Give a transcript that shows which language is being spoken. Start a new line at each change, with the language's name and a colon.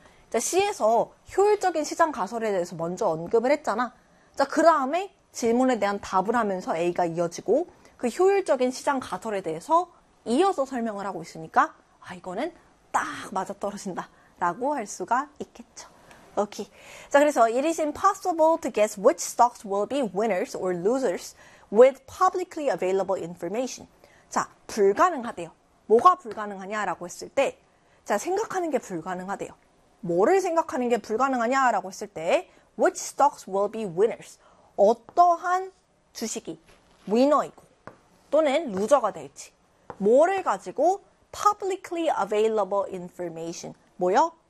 Korean: 자, C에서 효율적인 시장 가설에 대해서 먼저 언급을 했잖아. 자, 그 다음에 질문에 대한 답을 하면서 A가 이어지고 그 효율적인 시장 가설에 대해서 이어서 설명을 하고 있으니까 아, 이거는 딱 맞아떨어진다 라고 할 수가 있겠죠. 오케이.
English: 자, 그래서 It is impossible to guess which stocks will be winners or losers with publicly available information.
Korean: 자, 불가능하대요. 뭐가 불가능하냐 라고 했을 때 자, 생각하는 게 불가능하대요. 뭐를 생각하는 게 불가능하냐 라고 했을 때
English: which stocks will be winners
Korean: 어떠한 주식이 winner이고 또는 loser가 될지 뭐를 가지고
English: publicly available information
Korean: 뭐요?